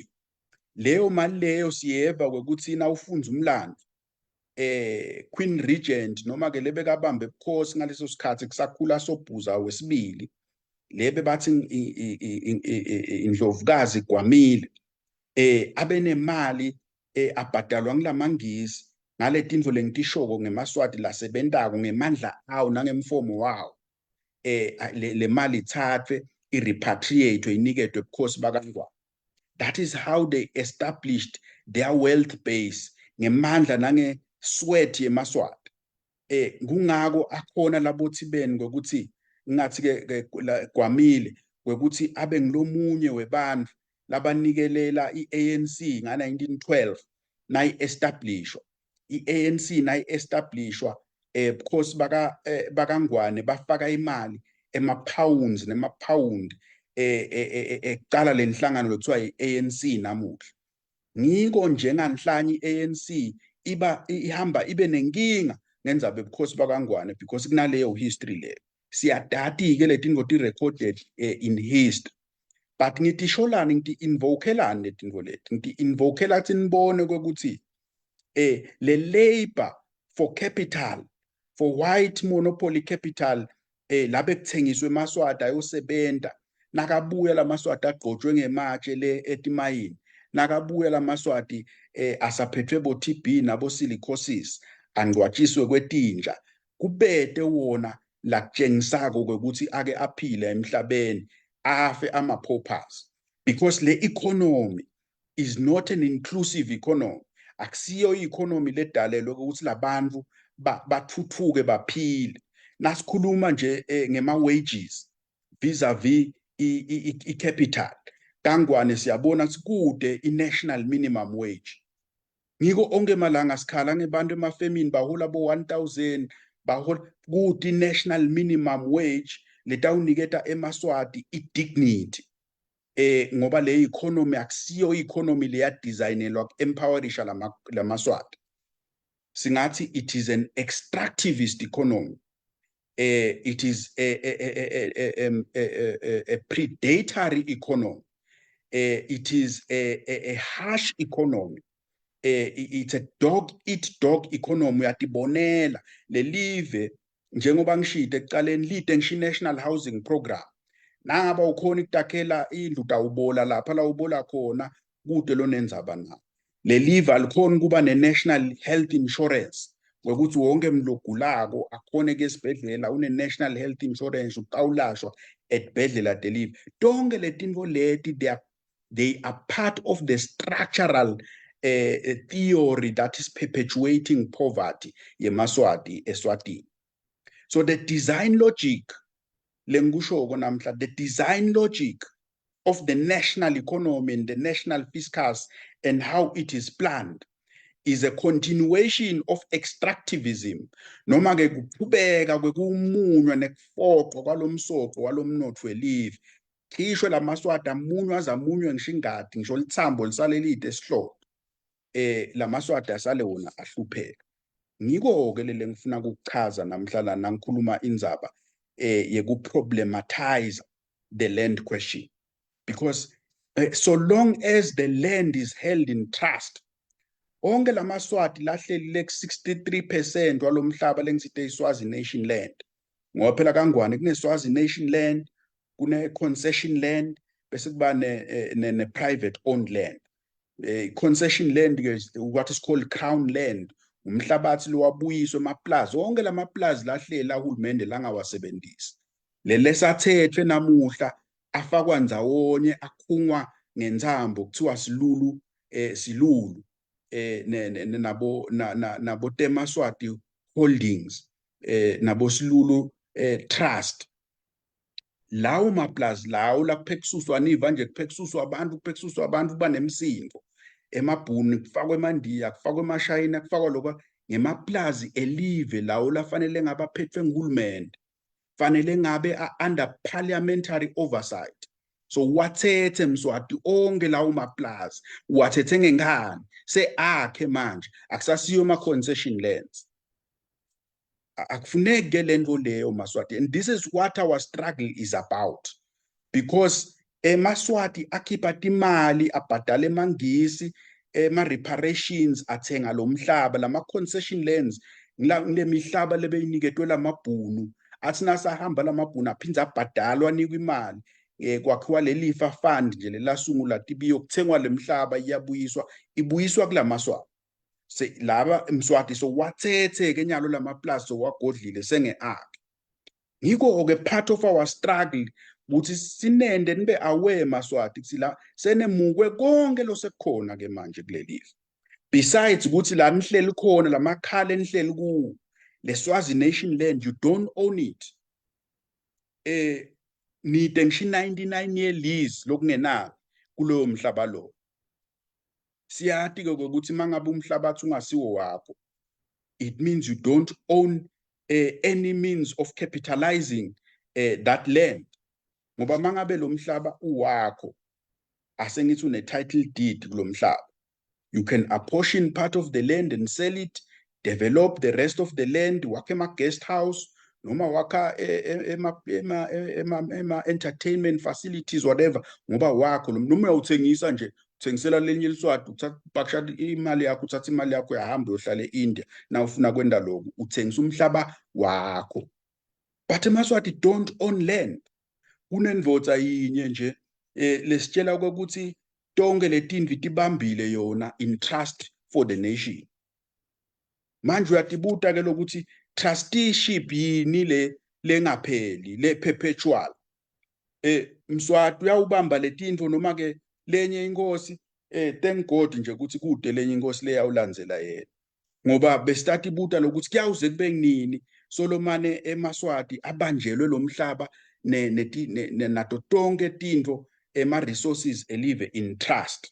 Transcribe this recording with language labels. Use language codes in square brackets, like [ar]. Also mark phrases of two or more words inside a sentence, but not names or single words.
[ss] Leyo mali leyo siyeva kwekuthi nawufunza umlando, Queen Regent noma ke lebe kabambe ebukhosi ngaleso sikhathi kusakhula Sobhuza wesibili, lebe bathi indlovukazi Gwamile, abenemali abhadalwa ngilamangisi ngaletinto lengitishoko ngemaswati lasebentako ngemandla awo nangemfomo wawo. Le mali ithathwe irepatriate iniketwe ebukhosi bakangwane. [en] That is how they established their wealth base [ss] ngemandla nange-sweat yemaswati. Kungako akhona labothibeni kwekuthi ngathi ke Gwamile kwekuthi abe ngilomunye webantu labanikelela i-ANC nga-1912 nayi-establishwa. I-ANC nayi-establishwa because bakangwane bafaka imali ema-pounds nema-pound ekuqala lenhlangano lokuthiwa i-ANC namuhla. Ngiko njenganhlanye i-ANC ihamba ibe nenkinga ngendzaba ebukhosi bakangwane because kunaleyo history leyo. Siyadati-ke letinto ti-recorded [en] in history. [ss] But ngitisholani ngiti-invokelani letinto leti, ngiti-invokela ukuthi nibone kwekuthi le labor [en] for capital, for white monopoly capital, [ss] labe kuthengiswe emaswati ayosebenta, nakabuya lamaswati agqotshwe ngematshe le etimayini, nakabuya lamaswati asaphethwe bo TB nabo silicosis, angcwatshiswe kwetinja, kubete wona la kutshengisako kwekuthi ake aphile emhlabeni, afe ama-paupers. [en] Because le economy is not an inclusive economy. [ss] Akusiyo i-economy ledalelwe ukuthi labantu bathuthuke baphile. Nasikhuluma nje ngema-wages vis-a-vis i-capital, kangwane siyabona ukuthi kude i- [en] national minimum wage. [ss] Ngiko onke malanga sikhala ngebantu emafemini bahola bo 1,000, bahola kude i- [en] national minimum wage [ss] letawuniketa emaswati i-dignity. Ngoba le economy akusiyo economy leyadesignelwa empowerisha lamaswati. [en] Singathi it is an extractivist economy. It is a predatory economy. It is a harsh economy. It's a dog eat dog economy. [ss] Uyatibonela le live njengoba ngishite ekuqaleni lide ngisho i-National Housing Program. Nangaba ukhona ikutakhela indlu utawubola lapha la ubola khona kude lonenzaba nayo. Le live alikhona kuba ne-National Health Insurance kwekuthi wonke mlogulako akhone ke esibhedlela une-National Health Insurance utawulashwa esibhedlela deliver. Tonke letinto leti [en] they are part of the structural theory that is perpetuating poverty [ss] yemaswati eSwatini. [en] So the design logic [ss] lengushoko namhla, [en] the design logic of the national economy and the national fiscus and how it is planned is a continuation of extractivism, [ss] noma ke kuqhubeka kwekumunywa nekufoqwa kwalomsoco walomnotho welive. Khisho lamaswati amunywa azamunywe ngisho ingadi ngisho lithambo lisale lide esihloko. Lamaswati asale wona ahlupheka. Ngiko-ke lele ngifuna ukuchaza namhlanje nangikhuluma indzaba yekuproblematize [en] the land question, because so long as the land is held in trust, [ss] onke lamaswati lahleli le 63% walomhlaba lengisithi iSwazi Nation Land, ngoba phela kangwane kuneSwazi Nation Land, kune concession land, bese kuba ne [en] private owned land. Concession land is what is called crown land, [ss] umhlabathi lo wabuyiswa emaplazi, onke lamaplazi lahleli ahulumende langawasebenzisi. Lesathethwe namuhla afakwa ndzawonye akhungwa ngentsambo kuthiwa silulu nabo Temaswati Holdings nabo Silulu Trust. Lawo maplazi lawo la kuphekususwa niva nje kuphekususwa abantu banemsindo emabhunu, kufakwa emandiya, kufakwa emashayina, kufakwa lokho ngemaplazi elive lawo lafanele ngabe aphethwe nguhulumende, fanele ngabe [en] under parliamentary oversight. [ss] So wathethe Mswati onke lawo maplazi wathethe ngenkani akhe manje akusasiyo ma- [en] concession lands. [ss] Akufuneke lento leyo Maswati, [en] and this is what our struggle is about, because [ss] eMaswati akhipha timali abhadala emangisi reparations athenga lo mhlaba lama- [en] concession lands [ss] ngile mihlaba lebeyiniketwe lamabhunu, athi nasahamba lamabhunu aphindze abhadalwa anikwe imali kwakhiwa lelifa fund nje lelasungula tibiyo kuthengwa lemhlaba ibuyiswa kulamaswati. Laba Mswati so wathethe ke nyalo lamaplazi so wagodlile senge-akhe. Ngiko-ke [en] part of our struggle [ss] ukuthi sinende nibe aware Maswati kuthi la senemukwe konke losekukhona ke manje kulelifa. Besides ukuthi la nihleli khona lamakhala enihleli kuwo, le Swazi Nation Land, [en] you don't own it. [ss] Nide ngisho [en] 99-year lease [ss] lokungenako kuloyo mhlaba lo. Siyati ke ukuthi mangabe umhlabathi ungasiwo wakho, [en] it means you don't own any means of capitalizing that land. [ss] Ngoba mangabe lo mhlaba uwakho, asengithi une [en] title deed [ss] kulo mhlaba, [en] you can apportion part of the land and sell it, develop the rest of the land, [ss] wakhe ema [en] guest house [ss] noma wakha ema [en] entertainment facilities whatever, [ss] ngoba wakho lo noma uyawuthengisa nje, uthengisela lenye iliswati, uthatha imali yakho, uthatha imali yakho yahamba uyohlala eIndia na ufuna kwenda lokho, uthengisa umhlaba wakho. [en] But eMaswati don't own land. [ss] Kunendvodza yinye nje lesitshela ukuthi tonke letinto itibambile yona [en] in trust for the nation. [ss] Manje uyatibuta ke lokuthi trusteeship yini lengapheli le perpetual. Mswati uyawubamba letinto noma ke lenye inkosi [en] thank God [ss] nje ukuthi kude lenye inkosi leyawulandzela yena, ngoba besitati buta lokuthi kuyawuze kube nini Solomane eMaswati abanjelwe lo mhlaba nato tonke tinto ema-resources elive [en] in trust.